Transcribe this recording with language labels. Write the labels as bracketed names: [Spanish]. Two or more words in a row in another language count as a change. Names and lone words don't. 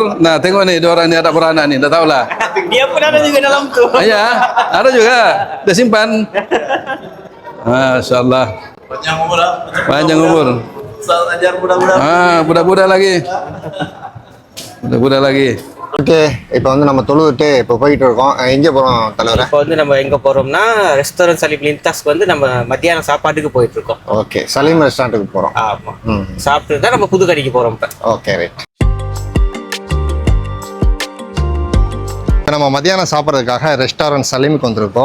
[Malay] Nah, tengok nih, dua orang ini ada beranak nih. Dah tahu lah. Dia pun ada juga dalam tu. Ya, ada juga. Dah simpan. [Arabic] ما شاء الله. [Malay] Panjang umur lah. Panjang umur. Ustaz ajar mudah-mudahan. Budak-budak lagi. Budak-budak lagi. [Tamil] ஓகே, இப்போ வந்து நம்ம தொழுதுட்டு இப்போ போயிட்டு இருக்கோம். எங்கே போகிறோம் தலைவரை? இப்போ வந்து நம்ம எங்கே போகிறோம்னா ரெஸ்டாரண்ட் சலீம் லின்தாஸ்க்கு வந்து நம்ம மத்தியானம் சாப்பாட்டுக்கு போயிட்டு இருக்கோம். ஓகே, சலீம் ரெஸ்டாரண்ட்டுக்கு போகிறோம். ஆமாம். சாப்பிட்டு தான் நம்ம புதுக்கடைக்கு போகிறோம் இப்போ. [English] Okay, right. [Tamil] நம்ம மத்தியானம் சாப்பிட்றதுக்காக ரெஸ்டாரண்ட் சலீமுக்கு வந்திருக்கோம்.